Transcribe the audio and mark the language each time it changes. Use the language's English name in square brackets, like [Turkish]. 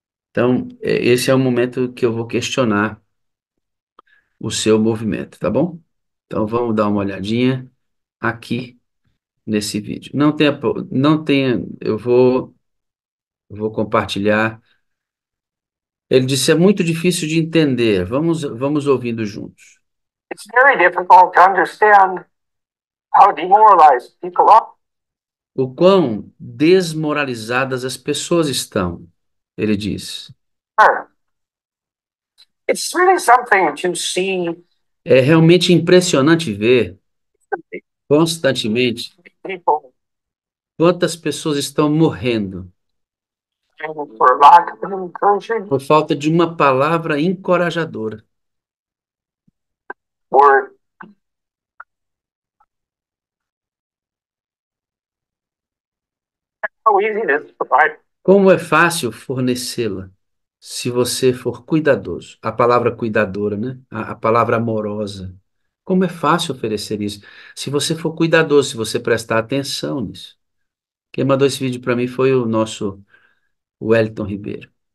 [Portuguese] Então, esse é o momento que eu vou questionar o seu movimento, tá bom? Então, vamos dar uma olhadinha aqui nesse vídeo. Não tenha, eu vou compartilhar. Ele disse: é muito difícil de entender. Vamos ouvindo juntos. [English] It's very difficult to understand how demoralized people are. [Portuguese] O quão desmoralizadas as pessoas estão, ele diz. [English] It's really something to see. [Portuguese] É realmente impressionante ver constantemente [English] people [Portuguese] quantas pessoas estão morrendo [English] for lack of encouragement, [Portuguese] por falta de uma palavra encorajadora. [English] Or how easy it is to provide. [Portuguese] Como é fácil fornecê-la, se você for cuidadoso. A palavra cuidadora, né? A palavra amorosa. Como é fácil oferecer isso, se você for cuidadoso, se você prestar atenção nisso. Quem mandou esse vídeo para mim foi o nosso Wellington Ribeiro.